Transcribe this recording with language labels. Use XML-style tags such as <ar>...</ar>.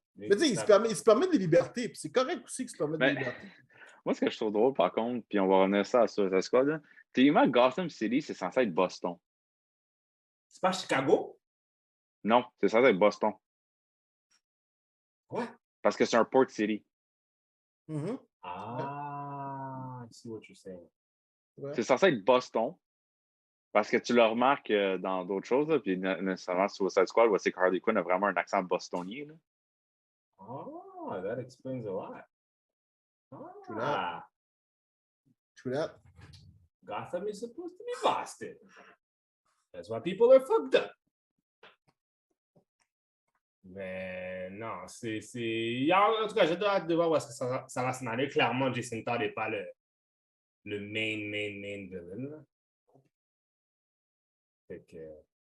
<fr>Mais tu sais, il se permet des libertés. Puis c'est correct aussi qu'il se permette des libertés. Moi, ce que je trouve drôle, par contre, puis on va revenir ça à Suicide Squad, théoriquement, Gotham City, c'est censé être Boston. C'est pas Chicago? Non, c'est censé être Boston. Quoi? Parce que c'est un port city. Mm-hmm.</fr> <en>Ah, I see what you're saying.</en> <fr>Ouais. C'est censé être Boston. Parce que tu le remarques dans d'autres choses, là, puis nécessairement Suicide Squad, où c'est que Harley Quinn a vraiment un accent bostonien. Là.</fr> <en>Oh, that explains a lot. True that. Gotham is supposed to be Boston. That's why people are fucked up.</en> <fr>Mais non, en tout cas, j'ai hâte de voir où est-ce que ça va s'en aller. Clairement, Jason Todd n'est pas le main villain. Là. Fait que...</fr>